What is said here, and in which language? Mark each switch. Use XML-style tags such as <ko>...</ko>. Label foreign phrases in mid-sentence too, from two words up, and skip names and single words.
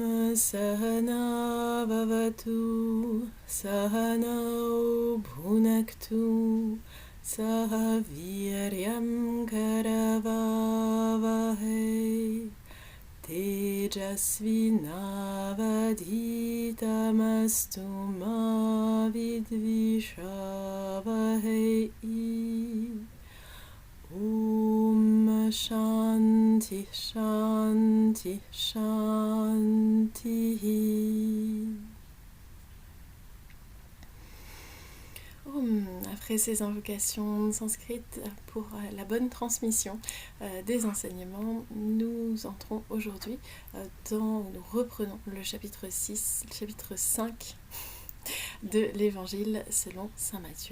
<sa>सहना भवतु सहनौ भुनक्तु सहवीर्यं करवावहै तेजस्विनावधीतमस्तु मा विद्विषावहै. ॐ शान्तिः शान्तिः शान्तिः.</sa> <fr>Après ces invocations sanskrites pour la bonne transmission des enseignements, nous entrons aujourd'hui nous reprenons le chapitre 6, le chapitre 5 de l'évangile selon saint Matthieu.</fr>